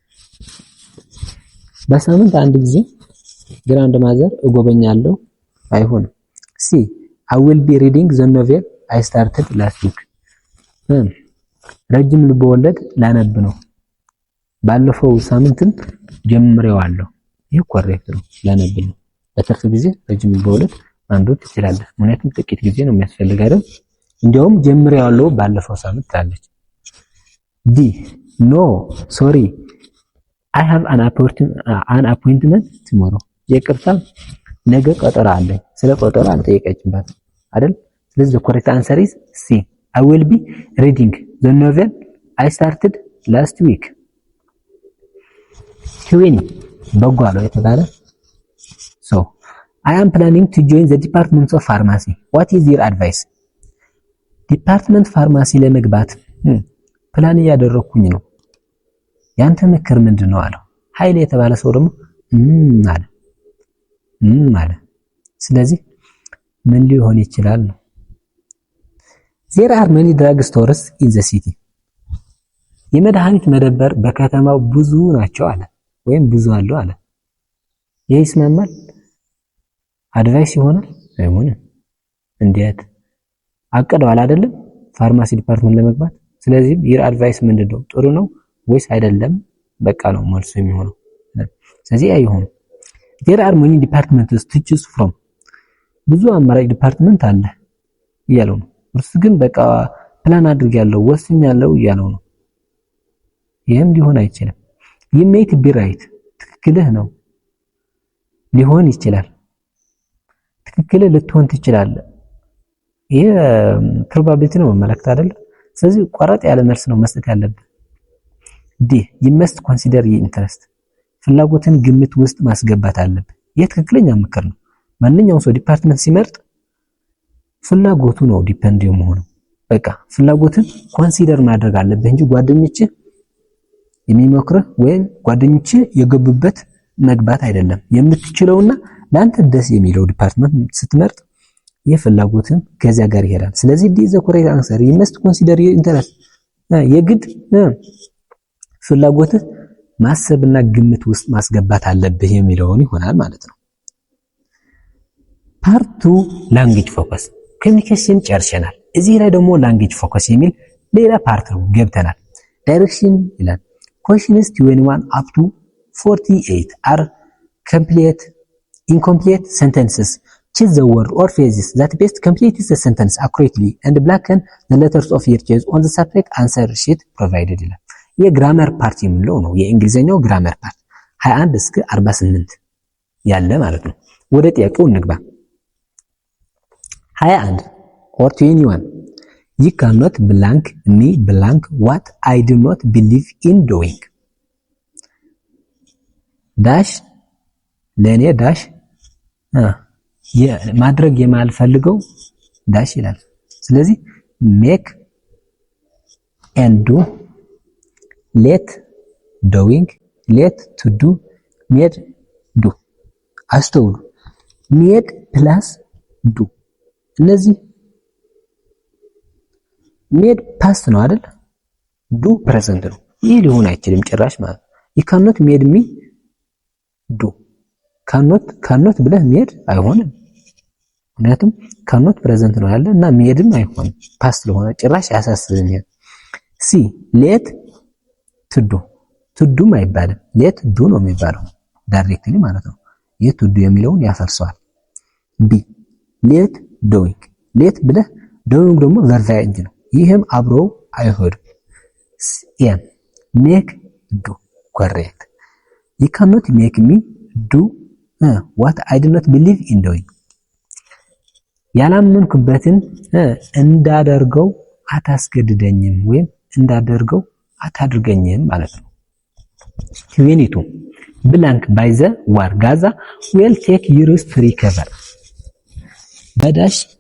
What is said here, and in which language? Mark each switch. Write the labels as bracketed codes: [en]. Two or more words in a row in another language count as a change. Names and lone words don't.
[am] በሳምንት አንድ ጊዜ [en] grand mother [am] እጎበኛለሁ አይሆንም። ሲ [en] I will be reading the novel I started last week [am] ረጅም ልቦለድ ላነብ ነው ባለፈው ሳምንትም ጀምሬዋለሁ። ይሄ ኮሬክት ነው። ላነብ ነው። በትርፍ ጊዜ ረጅም ልቦለድ ማንበብ ትችላለህ። ምክንያቱም ጥቂት ጊዜ ነው የሚያስፈልግ አይደል? እንዲያውም ጀምሬዋለሁ ባለፈው ሳምንት ታለች። ዲ [en] no sorry I have an appointment tomorrow [am] ይቅርታ ነገ ቀጠሮ አለኝ። ስለ ቀጠሮ አልጠየቀችባት አይደል? [en] ስለዚህ the correct answer is C I will be reading the novel I started last week 20 [am] በጎ አለው የተባለ [en] so I am planning to join the department of pharmacy what is your advice [am] ዲፓርትመንት ፋርማሲ ለመግባት ፕላን እያደረኩኝ ነው ያንተ ምክር ምንድነው አለው። ኃይሌ የተባለ ሰው ደግሞ አለ ስለዚህ ምን ሊሆን ይችላል ነው። [en] there are many drug stores in the city [am] የመድኃኒት መደብር በከተማው ብዙ ናቸው አለ ወይም ብዙ አለው አለ። ይሄ ይስማማል? አድቫይስ ይሆናል አይሆንም? እንዴት አቀደዋል አይደለም [en] pharmacy department [am] ለመግባት። ስለዚህ [en] your advice [am] ምንድነው? ጥሩ ነው ወይስ አይደለም? በቃ ነው መልሱ የሚሆነው። ስለዚህ አይሆንም። [en] there are many departments to choose from [am] ብዙ አማራጭ ዲፓርትመንት አለ እያለው ነው። እርሱ ግን በቃ ፕላን አድርጌያለሁ ወስኛለሁ እያለው ነው። ይሄም ሊሆን አይችልም። [en] you might be right [am] ትክክልህ ነው ሊሆን ይችላል። ትክክል ልትሆን ትችላለህ። ይሄ ፕሮባቢሊቲ ነው መመለከት አይደል? ስለዚህ ቆረጥ ያለ መልስ ነው መስጠት ያለብህ። ዲ [en] you must consider your interest [am] ፍላጎትን ግምት ውስጥ ማስገባት አለብህ። ይሄ ትክክለኛ ምክር ነው። ማንኛውም ሰው ዲፓርትመንት ሲመርጥ ፍላጎቱ ነው ዲፔንድ የሚሆነው። በቃ ፍላጎትን ኮንሲደር ማድረግ አለብህ እንጂ ጓደኞች የሚመክርህ ወይም ጓደኞች የገቡበት መግባት አይደለም። የምትችለውና ላንተ ደስ የሚለው ዲፓርትመንት ስትመርጥ የፍላጎትን ከዚያ ጋር ይሄዳል። ስለዚህ [en] D the correct answer you must consider your interest [am] የግድ ፍላጎት ማሰብና ግምት ውስጥ ማስገባት አለብህ የሚለውን ይሆናል ማለት ነው። [en] part 2 language focus communication [am] ጨርሰናል። እዚህ ላይ ደግሞ [en] language focus [am] የሚል ሌላ ፓርት ነው ገብተናል። ዳይሬክሽን ይላል [en] questions 21 up to 48 are incomplete sentences. Choose the word or phrases that best completes the sentence accurately and blacken the letters of your choice on the separate answer sheet provided [am] ይላል። የግራመር ፓርት የሚለው ነው የእንግሊዘኛው ግራመር ፓርት 21 እስከ 48 ያለ ማለት ነው። ወደ ጥያቄው እንግባ። [en] 21 or 21 you cannot blank me blank what I do not believe in doing [am] ዳሽ ለኔ ዳሽ ማድረግ የማልፈልገው ዳሽ ይላል። [en] ስለዚህ make and do let doing let to do made do አስተውሉ made plus do እነዚህ made past [am] ነው አይደል? [en] do present [am] ነው። ይህ ሊሆን አይችልም ጭራሽ ማለት [en] you cannot made me do cannot [am] ብለህ made አይሆንም። ምክንያቱም [en] cannot present [am] ነው ያለ እና madeም አይሆንም [en] past [am] ስለሆነ ጭራሽ ያሳስበኛል። ሲ [en] let to do አይባልም let do [am] ነው የሚባለው ዳይሬክትሊ ማለት ነው። [en] let to do [am] የሚለውን ያፈርሰዋል። ቢ [en] let doing let ብለህ doing ደግሞ verb ing [am] ነው። ይሄም አብሮ አይሆንም። ኤም [en] make do correct you cannot make me do what I do not believe in doing [am] ያላመንኩበትን እንዳደርገው አታስገድደኝም ወይም እንዳደርገው አታድርገኝም ማለት ነው። 22 [en] blank by the war Gaza will take years to recover [am] በዳሽ